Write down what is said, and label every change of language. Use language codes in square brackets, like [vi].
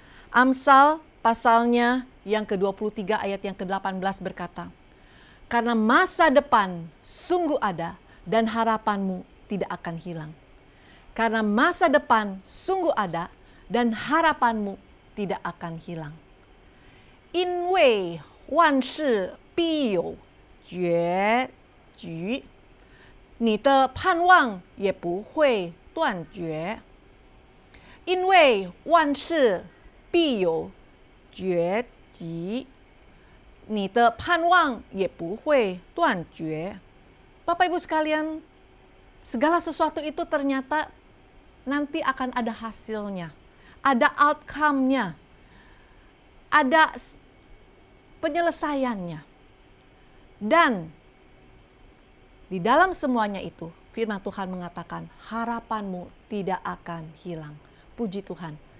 [id] Amsal pasalnya yang ke-23 ayat yang ke-18 berkata, "Karena masa depan sungguh ada dan harapanmu tidak akan hilang." Karena masa depan sungguh ada dan harapanmu tidak akan hilang. [zh] 因为万事必有结局，你的盼望也不会断绝。因为万事必有结局，你的盼望也不会断绝。 [id] Bapak Ibu sekalian, segala sesuatu itu ternyata nanti akan ada hasilnya, ada outcome-nya, ada penyelesaiannya. Dan di dalam semuanya itu, firman Tuhan mengatakan harapanmu tidak akan hilang. Puji Tuhan.